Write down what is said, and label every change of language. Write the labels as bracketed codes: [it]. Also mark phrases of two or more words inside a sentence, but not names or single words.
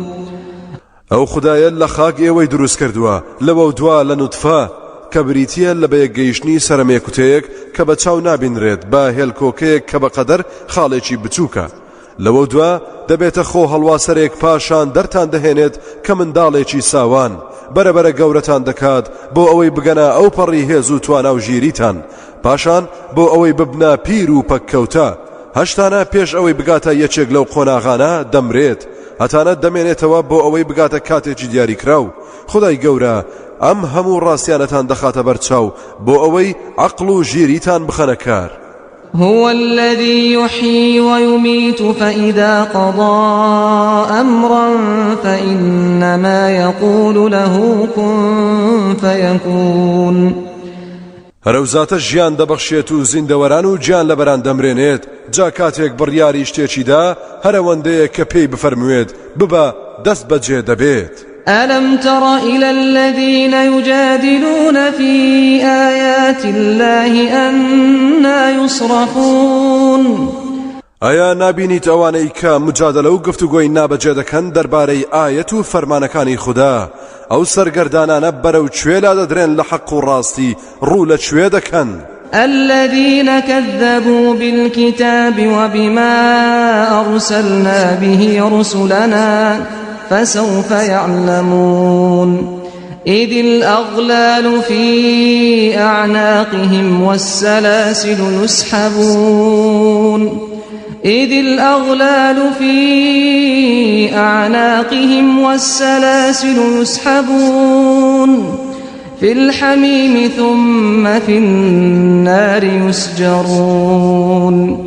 [ckb] ئەو خدایە لە خاک ئێوەی دروست کردووە، لەوە دوا لە نوتفە کە بریتیە لە بەیەکگەیشتنی سەرمێکوتەیەک کە بە چاو نابینرێت بە هێلکۆکەیەک کە بەقەدەر خاڵێکی بچووکە، لەوە دوا دەبێتە خۆ هەڵواسەرێک پاشان دەرتان دەهێنێت کە منداڵێکی ساوان بەرەبەرە گەورەتان دەکات بۆ ئەوەی بگەنە ئەو پەڕی هێز و توانا و ژیریتان، پاشان بۆ ئەوەی ببنە پیر و پەککەوتە، هەشتانە پێش ئەوەی بگاتە یەکێک لەو قۆناغانە دەمرێت، هەتانە دەمێنێتەوە بۆ ئەوەی بگاتە کاتێکی دیاریکراو. خدای گەورە ئەم هەموو ڕاستیانەتان دەخاتە بەرچاو بۆ ئەوەی عەقڵ و ژیریتان بخەنە کار. [ar] هو الذي يحيي ويميت فإذا قضى أمرا فإنما يقول له كن فيكون. [ckb] هەرەو زاتە ژیان دەبەخشێت و زیندەوەران و گیان لەبەران دەمرێنێت، جا کاتێک بڕیاری شتێکیدا هەرەوەندەیە کە پێی بفەرموێت ببە دەست بەجێ دەبێت. [ar] ألم تر إلى الذين يجادلون في آيات الله أنى يصرفون. [ckb] ئایا نابینیت ئەوانەی کە مجادلە و گفتوگۆی نابەجێ دەکەن دەربارەی ئایەت و فەرمانەکانی خوددا، ئەو سەرگەردانانە بەرەو کوێلا دەدرێن لە حەق و ڕاستی ڕوو لە کوێ دەکەن. [ar] الذين كذبوا بالكتاب وبما أرسلنا به رسلنا فسوف يعلمون. إذ الأغلال في أعناقهم والسلاسل يسحبون في الحميم ثم في النار يسجرون.